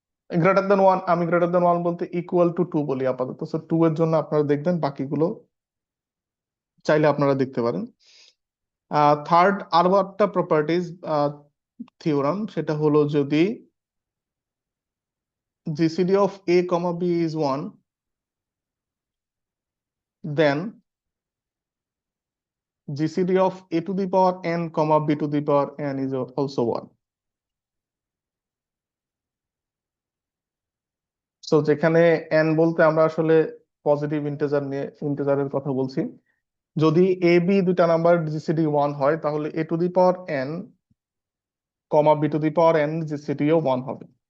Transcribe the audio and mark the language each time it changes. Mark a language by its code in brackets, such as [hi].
[bn] Greater than 1, আমি greater than 1 বলতে equal to 2 বলি আপাতত। সো 2 এর জন্য আপনারা দেখবেন, বাকিগুলো চাইলে আপনারা দেখতে পারেন। [en] third [bn] আরো একটা [en] properties theorem, [bn] সেটা হলো যদি [en] GCD of a, b is 1, then GCD of a to the power n, b to the power n is also 1। [bn] So যেখানে n বলতে আমরা আসলে পজিটিভ ইন্টিজারের কথা বলছি। যদি এ বি দুটা নাম্বার জিসিডি 1 হয়, তাহলে [en] a to the power n, [bn] b to the power n GCD ও 1 হবে।